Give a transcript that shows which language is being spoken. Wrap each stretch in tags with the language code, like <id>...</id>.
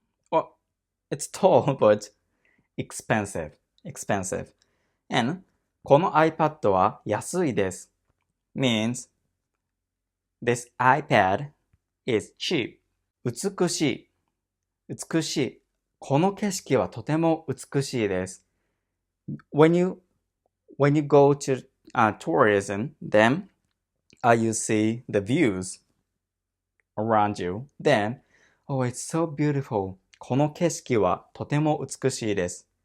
<en>Well, it's tall, but expensive. And</en> <ja>この iPad は安いです</ja> <en>means this iPad is cheap. 美しい</en> <ja>この景色はとても美しいです。</ja> <en>When you go to tourism, then you see the views around you. Then, oh, it's so beautiful.</en> <ja>この景色はとても美しいです。</ja>